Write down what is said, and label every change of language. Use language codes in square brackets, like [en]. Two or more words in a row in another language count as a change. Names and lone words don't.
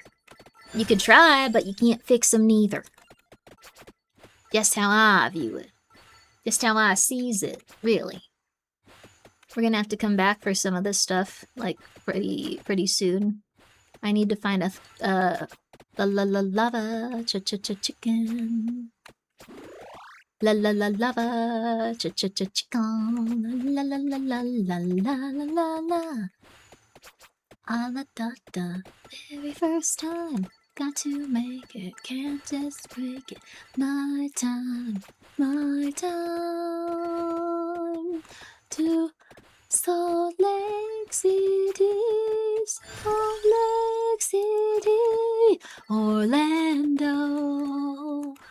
[en] You could try, but you can't fix them neither. Just how I view it. Just how I sees it, really. We're gonna have to come back for some of this stuff, like, pretty soon. I need to find a, lava, chicken. Lava, chicken. La. La da da. Very first time. Got to make it, can't just break it. My time to Salt Lake City, Salt Lake City, Orlando.